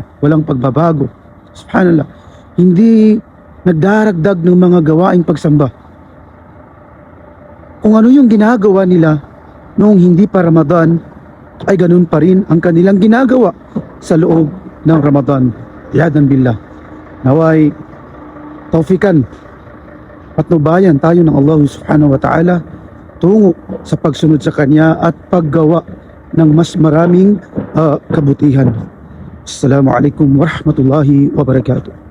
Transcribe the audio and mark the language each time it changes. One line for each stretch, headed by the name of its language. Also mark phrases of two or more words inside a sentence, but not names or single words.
Filipino: Walang pagbabago. Subhanallah. Hindi nagdaragdag ng mga gawaing pagsamba. Kung ano yung ginagawa nila noong hindi pa Ramadan, ay ganun pa rin ang kanilang ginagawa sa loob ng Ramadan.
Arabic: عياذا بالله.
Filipino: Naway taufikan, patnubayan tayo ng Allah
Arabic: سبحانه وتعالى
Filipino: tungo sa pagsunod sa Kanya at paggawa ng mas maraming kabutihan.
Arabic: السلام عليكم ورحمة الله وبركاته.